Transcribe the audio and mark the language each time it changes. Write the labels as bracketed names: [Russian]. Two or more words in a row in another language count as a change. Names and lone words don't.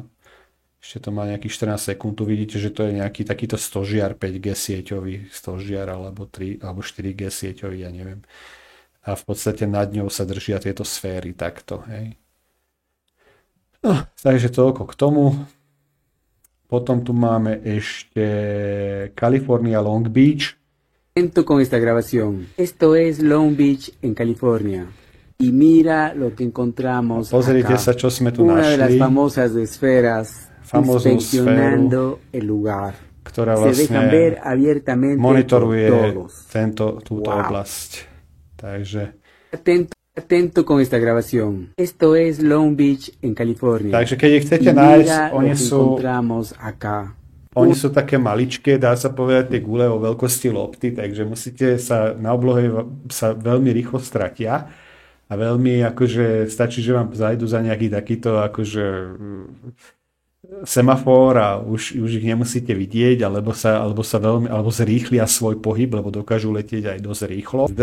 [Slovak] Ešte to má nejakých 14 sekúnd. Tu vidíte, že to je nejaký takýto stožiar 5G sieťový stožiar alebo 3 alebo 4G sieťový, ja neviem. A v podstate nad ňou sa držia tieto sféry takto. Hej. No, takže toľko k tomu. Potom tu máme ešte California Long Beach. [Spanish] Con esta grabación. Esto es Long Beach en California. Y mira lo que encontramos [Slovak] Pozrite [Spanish] acá. [Slovak] sa, čo sme tu [Spanish] Una [Slovak] našli. [Spanish] de las famosas esferas inspeccionando el lugar. [Slovak] Ktorá [Spanish] Se dejan ver abiertamente [Slovak] monitoruje [Spanish] por todos. [Slovak] túto oblasť. Takže [Spanish] Atento con esta grabación. Esto es Long Beach en California. [Slovak] Takže keď ich chcete [Spanish] Y [Slovak] nájsť, [Spanish] mira lo que encontramos acá. [Slovak] Oni sú také maličké, dá sa povedať, tie gule o veľkosti lopty, takže musíte sa na oblohe sa veľmi rýchlo stratia a veľmi akože stačí, že vám zajdu za nejaký takýto akože semafor a už ich nemusíte vidieť, alebo zrýchlia svoj pohyb, lebo dokážu letieť aj dosť rýchlo.